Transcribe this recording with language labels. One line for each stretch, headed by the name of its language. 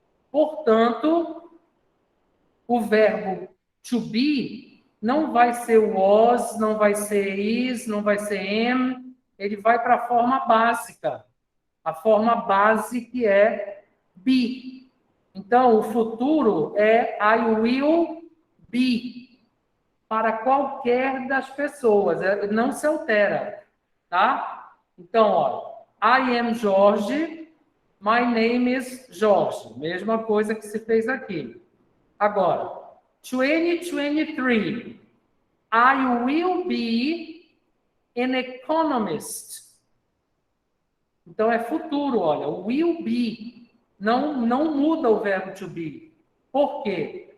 Portuguese: Portanto, o verbo to be não vai ser was, não vai ser is, não vai ser am, ele vai para a forma básica. A forma base que é be. Então, o futuro é
English: I will be
Portuguese: para qualquer das pessoas, não se altera, tá? Então, ó,
English: I am Jorge, my name is Jorge.
Portuguese: Mesma coisa que se fez aqui. Agora, 2023,
English: I will be an economist.
Portuguese: Então, é futuro, olha, will be. Não muda o verbo to be. Por quê?